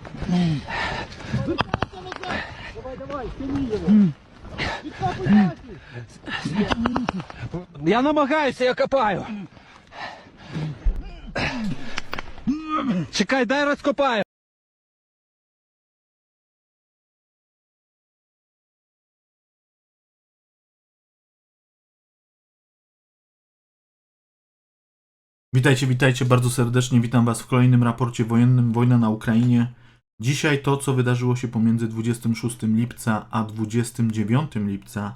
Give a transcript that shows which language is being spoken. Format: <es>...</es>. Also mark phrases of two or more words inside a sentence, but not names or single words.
<ru>Давай, тяни его.</ru> <uk>Відкопуй пальці. Я намагаюся, я копаю. Чекай, дай розкопаю.</uk> <pl>Witajcie, witajcie bardzo serdecznie. Witam Was w kolejnym raporcie wojennym Wojna na Ukrainie. Dzisiaj to, co wydarzyło się pomiędzy 26 lipca a 29 lipca.</pl>